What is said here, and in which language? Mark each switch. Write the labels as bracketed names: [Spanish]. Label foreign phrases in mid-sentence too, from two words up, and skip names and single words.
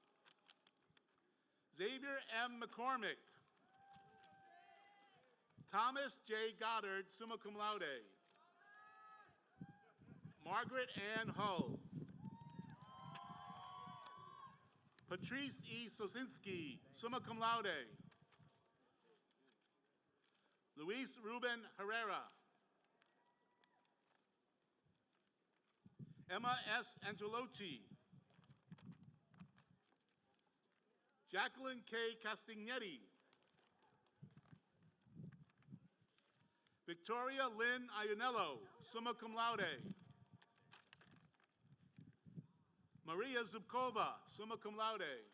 [English] Xavier M. McCormick. Thomas J. Goddard, [Latin] summa cum laude. [English] Margaret Ann Hull. Patrice E. Sosinski, [Latin] summa cum laude. [English] Luis Ruben Herrera. Emma S. Angelotti. Jacqueline K. Castagnetti. Victoria Lynn Ionello, [Latin] summa cum laude. [English] Maria Zubkova, [Latin] summa cum laude.